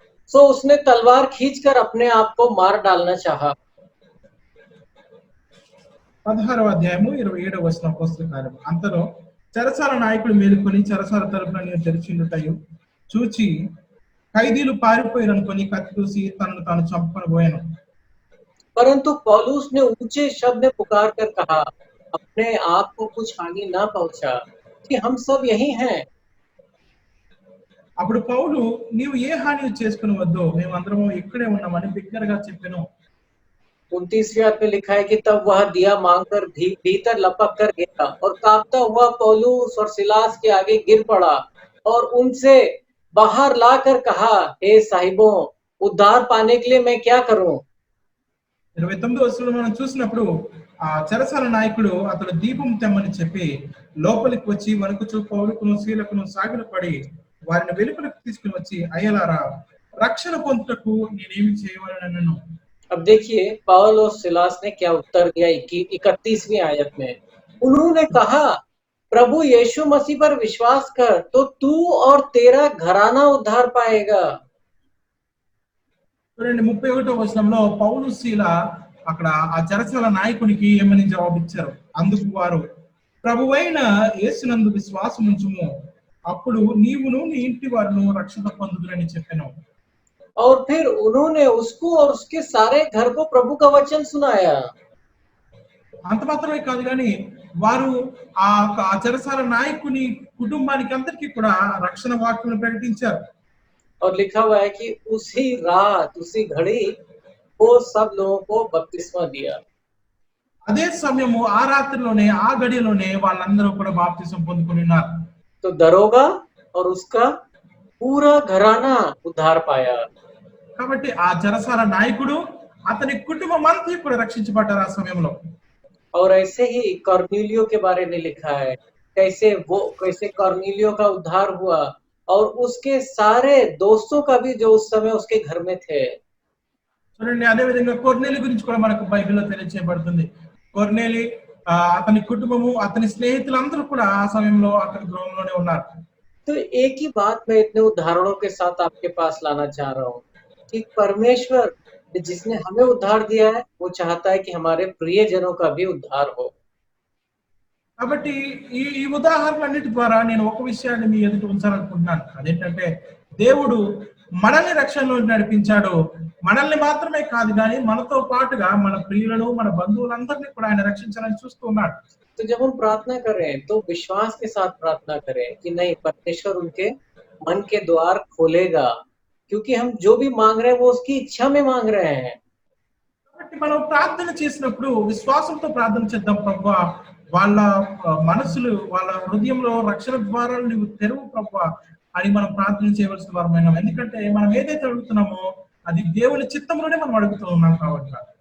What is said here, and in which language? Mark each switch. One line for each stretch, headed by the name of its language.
Hindi: सो उसने तलवार खींचकर अपने आप को मार डालना चाहा।
Telugu: 16వ అధ్యాయము 27వ వచనం అపోస్తల కార్యము. అంతలో చెరసాల నాయకుడు మేలుకొని చెరసాల తలుపులను తెరిచిండుటయు చూచి ఖైదీలు పారిపోయారనుకొని కత్తి దూసి తనను తాను చంపుకొనబోయాను.
Hindi: परंतु पौलुस ने ऊंचे शब्द में पुकार कर कहा, अपने आप को कुछ हानि ना पहुंचा कि हम सब यही हैं।
Telugu: అప్పుడు పౌలు నీవు ఏ హాని చేసుకుని వద్దు, మేము అందరము ఇక్కడే ఉన్నామని బిగ్గరగా చెప్పెను.
Hindi: 29वीं आयत में लिखा है कि तब वह दिया मांगकर भीतर लपक कर गया और कांपता हुआ पौलुस और सिलास के आगे गिर पड़ा और उनसे बाहर लाकर कहा, हे साहिबों, उद्धार पाने के लिए मैं क्या करूं?
Telugu: 29వ వచనంలో మనం చూసినప్పుడు ఆ చెరసాల నాయకుడు అతడు దీపం తెమ్మని చెప్పి లోపలికి వచ్చి వణుకుచూ పౌలుకును శీలకును సాగిలపడి వారిని వెలుపలకు తీసుకుని వచ్చి అయ్యలారా రక్షణ పొందుటకు నేనేమి చేయవలనను.
Hindi: अब देखिए पौल और सिलास ने क्या उत्तर दिया 31वीं आयत में। उन्होंने कहा, प्रभु यीशु मसीह पर विश्वास कर तो तू और तेरा घराना उद्धार पाएगा।
Telugu: 31వ వచనంలో పౌలు శీల అక్కడ ఆ చెరసాల నాయకునికి ఏమని జవాబిచ్చారు. అందుకు వారు ప్రభువైన యేసునందు విశ్వాసం ఉంచుము, అప్పుడు నీవును నీ ఇంటి వారును రక్షణ పొందుదురని చెప్పెను.
Hindi: और फिर उन्होंने उसको और उसके सारे घर को प्रभु का वचन सुनाया।
Telugu: అంత మాత్రమే కాదు కానీ వారు ఆ చెరసాల నాయకుని కుటుంబానికి అందరికీ కూడా రక్షణ వాక్యం ప్రకటించారు.
Hindi: और लिखा हुआ है कि उसी रात उसी घड़ी वो सब लोगों को बपतिस्मा दिया।
Telugu: అదే సమయము ఆ రాత్రిలోనే ఆ గడిలోనే వాళ్ళందరూ కూడా బాప్తిసం పొందుకొని ఉన్నారు.
Hindi: तो दरोगा और उसका पूरा घराना उद्धार पाया।
Telugu: కాబట్టి ఆ చెరసాల నాయకుడు అతని కుటుంబం అంతా కూడా రక్షించబడ్డారు ఆ సమయంలో.
Hindi: और ऐसे ही कॉर्नेलियो के बारे में लिखा है, कैसे कॉर्नेलियो का उद्धार हुआ और उसके सारे दोस्तों का भी जो उस समय उसके घर में थे।
Telugu: చూడండి, అదే విధంగా కొర్నేలి గురించి కూడా మనకు బైబిల్లో తెలియజేయబడుతుంది. కొర్నేలి అతని కుటుంబము అతని స్నేహితులందరూ కూడా ఆ సమయంలో అతని గృహంలోనే ఉన్నారు.
Hindi: तो एक ही बात मैं इतने उदाहरणों के साथ आपके पास लाना चाह रहा हूँ कि परमेश्वर जिसने हमें उद्धार दिया है वो चाहता है कि हमारे प्रियजनों का भी उद्धार हो।
Telugu: కాబట్టి ఈ ఉదాహరణలన్నిటి ద్వారా నేను ఒక విషయాన్ని మీ ఎదుట ఉంచాలనుకుంటున్నాను. అదేంటంటే దేవుడు మనల్ని రక్షణలో నడిపించాడు. మనల్ని మాత్రమే కాదు గానీ మనతో పాటుగా మన ప్రియులను, మన బంధువులందరినీ కూడా ఆయన రక్షించాలని చూస్తూ ఉన్నాడు.
Hindi: तो जब हम प्रार्थना करें तो विश्वास के साथ प्रार्थना करें कि नहीं, परमेश्वर उनके मन के द्वार खोलेगा, क्योंकि हम जो भी मांग रहे हैं वो उसकी इच्छा में मांग रहे हैं।
Telugu: కాబట్టి మనం ప్రార్థన చేసినప్పుడు విశ్వాసంతో ప్రార్థన చేద్దాం. ప్రభువా, వాళ్ళ మనసులు, వాళ్ళ హృదయంలో రక్షణ ద్వారాలు నువ్వు తెరువు ప్రభువా అని మనం ప్రార్థన చేయవలసిన వారమైనాం. ఎందుకంటే మనం ఏదైతే అడుగుతున్నామో అది దేవుని చిత్తంలోనే మనం అడుగుతూ ఉన్నాం కాబట్టి.